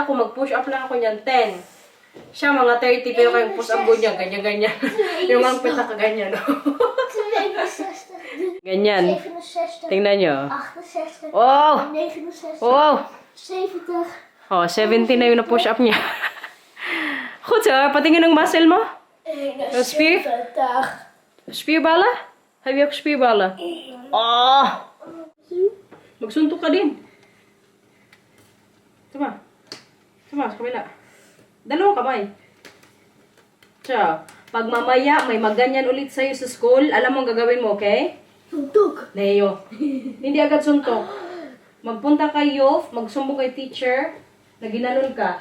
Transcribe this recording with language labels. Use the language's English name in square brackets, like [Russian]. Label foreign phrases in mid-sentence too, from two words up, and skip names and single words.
[Filipino] Ako mag- [English] push up [Filipino] lang ako niyan 10. Siya mga 30, pero kayong [English] push up [Filipino] niya, ganyan-ganyan. Yung ang pita ka ganyan. Ganyan. 67, Tingnan nyo. 68, Oh! 69, Wow! 70. Oh, 70 na yung na-push up niya. [Dutch] Goed zo, [Filipino] patingin ng muscle mo. [Dutch] Spier? Spierballen? Heb je ook spierballen? [Filipino] Oh! Magsuntok ka din. Tama. Tama, sa kabila. Dalawang kamay. Ciao. Pag mamaya may maganyan ulit sa'yo sa school, alam mo ang gagawin mo, okay? Suntok. Leo. Hindi agad suntok. Magpunta kayo, magsumbong kay teacher, na ginanon ka.